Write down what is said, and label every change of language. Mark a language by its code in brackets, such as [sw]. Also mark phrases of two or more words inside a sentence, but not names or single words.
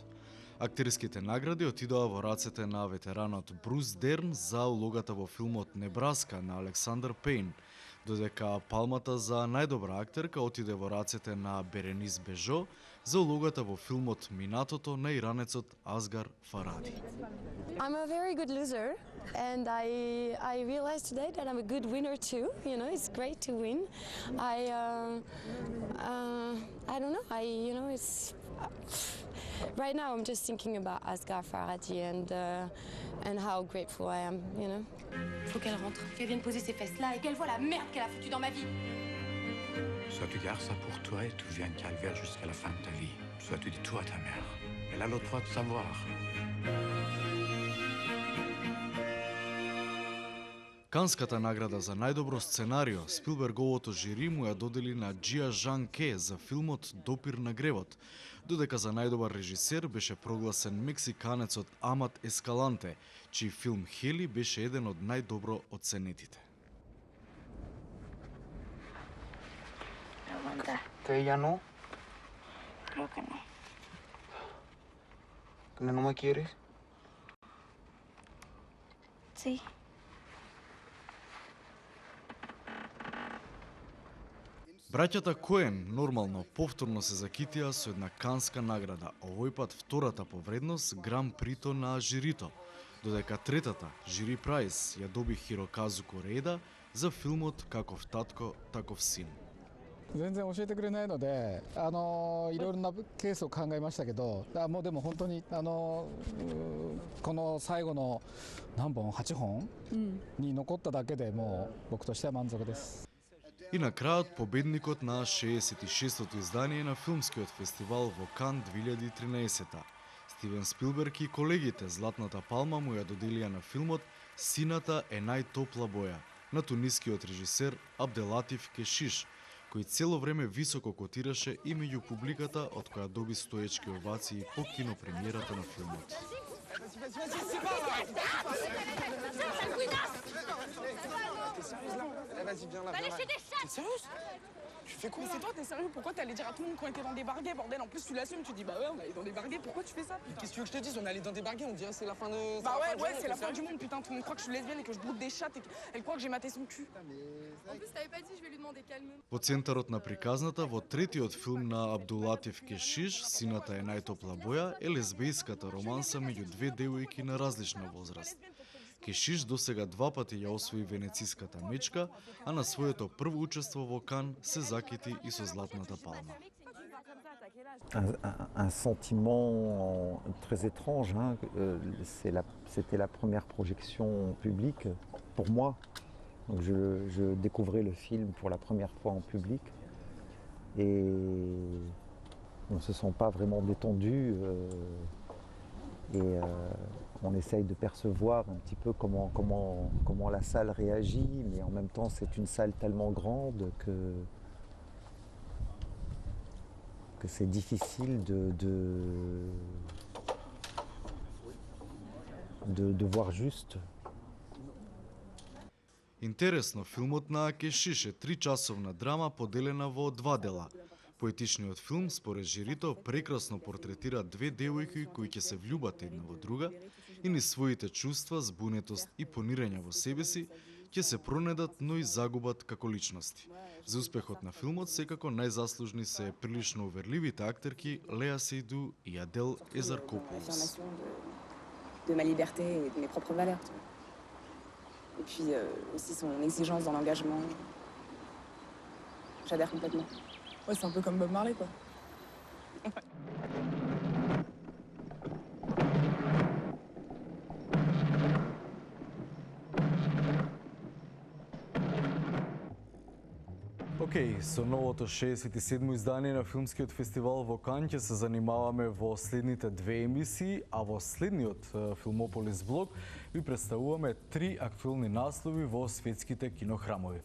[mk] Актерските награди отидоа во рацете на ветеранот Брус Дерн за улогата во филмот Небраска на Александър Пейн, додека палмата за најдобра актерка отиде во рацете на Беренис Бежо за улогата во филмот Минатото на иранецот Асгар Фаради. [en] I'm a very good loser, and I realized today that I'm a good winner too. You know, it's great to win. I don't know. It's right now I'm just thinking about Asghar Farhadi and how grateful I am. You know. [fr] Faut qu'elle rentre, qu'elle vienne poser ses fesses là et qu'elle voit la merde qu'elle a foutue dans ma vie. Soit tu gardes ça pour toi et tu vis un calvaire jusqu'à la fin de ta vie. Soit tu dis tout à ta mère. Elle a le droit de savoir. [mk] Канската награда за најдобро сценарио Спилберговото жири му ја додели на Джија Жан Ке за филмот Допир на гревот, додека за најдобар режисер беше прогласен мексиканецот Амат Ескаланте, чиј филм Хели беше еден од најдобро оценетите. [es] ¿Que ella no? Creo que no. ¿Que no me quieres? Sí. [mk] Браќата Коен нормално повторно се закитија со една канска награда, овој пат втората по вредност Гран Прито на жирито, додека третата, [en] jury prize, [mk] ја доби Хироказу Корееда за филмот Каков татко, таков син. [ja] 全然教えてくれないので、いろいろなケースを考えましたけど、もうでも本当にこの最後の何本8本に残っただけでもう僕としては満足です。 [mk] И на крајот победникот на 66-тото издание на филмскиот фестивал во Кан 2013-та. Стивен Спилберг и колегите Златната палма му ја доделија на филмот Сината е најтопла боја на тунискиот режисер Абделатиф Кешиш, кој цело време високо котираше и меѓу публиката, од која доби стоечки овации по кинопремиерата на филмот. [fr] Vas-y, viens là. T'es sérieuse? Tu fais quoi? Mais c'est toi, t'es sérieux? Pourquoi t'allais dire à tout le monde qu'on était dans des barguets, bordel? En plus, tu l'assumes, tu dis bah ouais, on allait dans des barguets, pourquoi tu fais ça? Qu'est-ce que tu veux que je te dise? On allait dans des barguets, on dirait c'est la fin de. Bah ouais, c'est la fin du monde, putain. Tout le monde croit que je suis lesbienne et que je broute des chattes et qu'elle croit que j'ai maté son cul. En plus, t'avais pas dit, je vais lui demander calme. [mk] Во центарот на приказната, во третиот филм на Абдулатиф Кешиш, Сината е најтопла боја, е лесбијската романса меѓу две девојки на различна возраст. Кешиш досега два пати ја освои венециската мечка, а на своето прво учество во Кан се закити и со Златната палма. [fr] Un sentiment très étrange, hein. C'était la première projection publique pour moi. Donc je découvrais le film pour la première fois en public et on ne se sent pas vraiment détendu et On essaye de percevoir un petit peu comment la salle réagit, mais en même temps c'est une salle tellement grande que c'est difficile de voir juste. [mk] Интересно, филмот на Акешиш е 3-часовна драма поделена во два дела. Поетичниот филм, според жирито, прекрасно портретира две девојки кои ќе се влюбат една во друга и низ своите чувства, збунетост и понирање во себе си, ќе се пронедат, но и загубат како личности. За успехот на филмот секако најзаслужни се прилично уверливите актерки Леа Сейду и Адел Езаркопулос. [fr] De ma liberté et de mes propres valeurs. Et puis aussi son exigence dans l'engagement. J'adhère complètement. Ouais, c'est un peu comme Bob Marley, quoi. [mk] Океј, со новото 67-мо издание на филмскиот фестивал во Кан ќе се занимаваме во следните две емисии, а во следниот Филмополис блог ви представуваме 3 актуелни наслови во светските кинохрамови.